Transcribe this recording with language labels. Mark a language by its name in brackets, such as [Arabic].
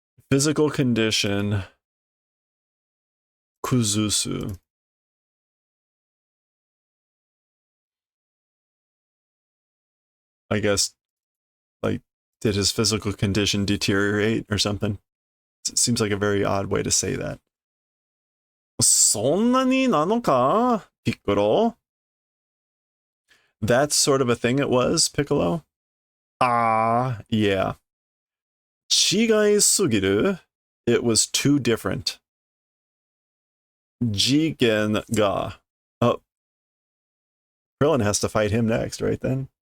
[English] Physical condition. Kuzusu. I guess, like, did his physical condition deteriorate or something? It seems like a very odd way to say that. [Japanese] そんなになのか, Piccolo? [English] That's sort of a thing it was, Piccolo? [Japanese] Yeah. 違いすぎる? [English] It was too different. Jigen ga. Oh. Krillin has to fight him next, right then?